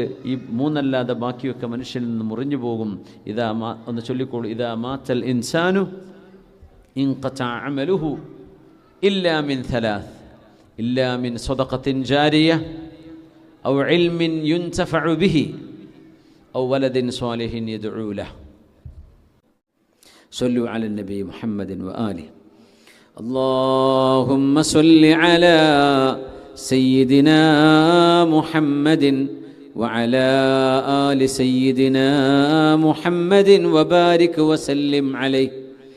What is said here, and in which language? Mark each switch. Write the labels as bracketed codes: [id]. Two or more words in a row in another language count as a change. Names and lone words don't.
[ml] ഈ 3 അല്ലാതെ ബാക്കിയൊക്കെ മനുഷ്യനിൽ നിന്ന് മുറിഞ്ഞു പോകും. ഒന്ന് ചൊല്ലിക്കോളൂ, [ar] إذا مات الإنسان انقطع عمله إلا من ثلاث، إلا من صدقة جارية أو علم ينتفع به أو ولد صالح يدعو له. صلوا على النبي محمد وآله. اللهم صل على سيدنا محمد وعلى آل سيدنا محمد وبارك وسلم عليه.